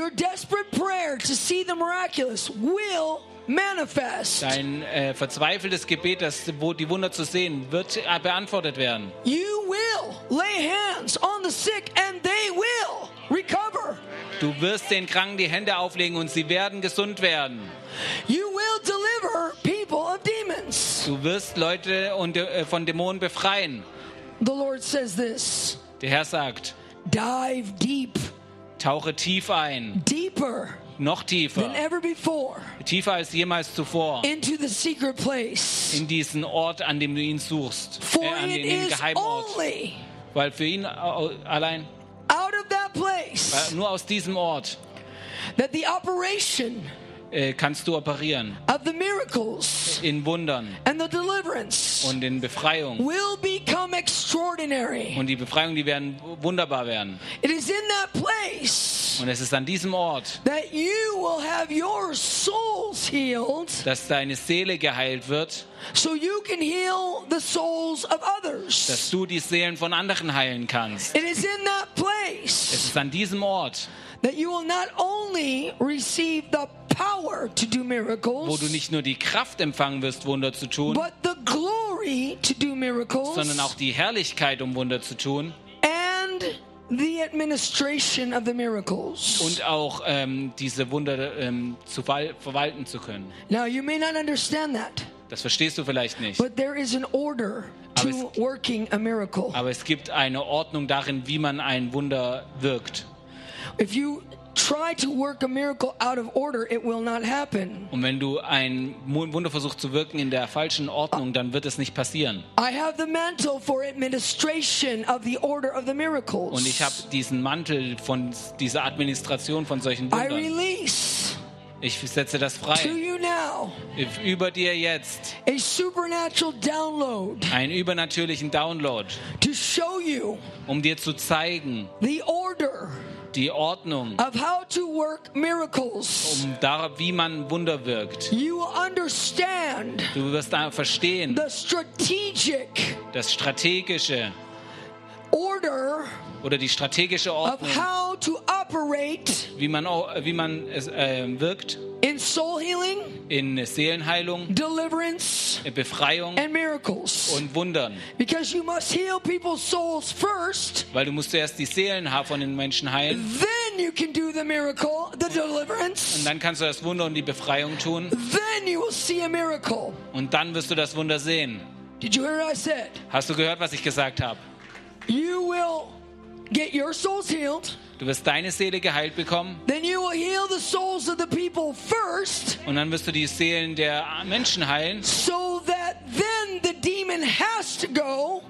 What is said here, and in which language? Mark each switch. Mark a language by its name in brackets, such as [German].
[English] Your desperate prayer to see the miraculous will manifest. [German] Dein verzweifeltes Gebet, die Wunder zu sehen, wird beantwortet werden. [English] You will lay hands on the sick and they will recover. [German] Du wirst den Kranken die Hände auflegen und sie werden gesund werden. [English] You will deliver people of demons. [German] Du wirst Leute von Dämonen befreien. [English] The Lord says this. [German] Der Herr sagt, [English] dive deep. [German] Tauche tief ein. [English] Deeper. [German] Noch tiefer. [English] Than ever before. [German] Tiefer als jemals zuvor. [English] Into the secret place. [German] In diesen Ort, an dem du ihn suchst. [English] For [German] an [English] it [German] den Geheimort. [English] Is only. [German] Weil für ihn allein. [English] Out of that place. [German] Nur aus diesem Ort. [English] That the operation. [German] Kannst du operieren. [English] Of the miracles. [German] In Wundern. [English] And the deliverance. [German] Und in Befreiung. [English] Will become extraordinary. [German] Und die Befreiung, die werden wunderbar werden. [English] It is in that place. [German] Und es ist an diesem Ort, [English] that you will have your souls healed, [German] dass deine Seele geheilt wird, [English] so you can heal the souls of others. [German] Dass du die Seelen von anderen heilen kannst. [English] It is in that place, [German] es ist an diesem Ort, [English] that you will not only receive the power to do miracles, [German] wo du nicht nur die Kraft empfangen wirst, Wunder zu tun, [English] but the glory to do miracles, [German] sondern auch die Herrlichkeit, um Wunder zu tun, [English] and the administration of the miracles. [German] Und auch diese Wunder zu verwalten zu können. [English] Now you may not understand that. [German] Das verstehst du vielleicht nicht. [English] But there is an order to working a miracle. [German] Aber es gibt eine Ordnung darin, wie man ein Wunder wirkt. [English] If you try to work a miracle out of order, it will not happen. [German] Und wenn du ein Wunder versuchst zu wirken in der falschen Ordnung, dann wird es nicht passieren. [English] I have the mantle for administration of the order of the miracles. [German] Und ich habe diesen Mantel von dieser Administration von solchen Wundern. [English] I release. [German] Ich setze das frei. [English] To you now. [German] Über dir jetzt. [English] A supernatural download. [German] Einen übernatürlichen Download. [English] To show you. [German] Um dir zu zeigen. [English] The order. [German] Die Ordnung, [English] of how to work miracles. [German] Um darauf, wie man Wunder wirkt. [English] You will understand. [German] Du wirst verstehen. [English] The strategic. [German] Das strategische. [English] Order. [German] Oder die strategische Ordnung. [English] Of how to operate. [German] Wie man es wirkt. [English] In soul healing. [German] In Seelenheilung. [English] Deliverance. [German] In Befreiung. [English] And miracles. [German] Und Wundern. [English] Because you must heal people's souls first. [German] Weil du musst zuerst die Seelen von den Menschen heilen. [English] Then you can do the miracle, the deliverance. [German] Und dann kannst du das Wunder und die Befreiung tun. [English] Then you will see a miracle. [German] Und dann wirst du das Wunder sehen. [English] Did you hear what I said? [German] Hast du gehört, was ich gesagt habe? [English] You will get your souls healed. [German] Du wirst deine Seele geheilt bekommen. [English] Then you will heal the souls of the people first. [German] Und dann wirst du die Seelen der Menschen heilen. [English] So that then the demon has to go.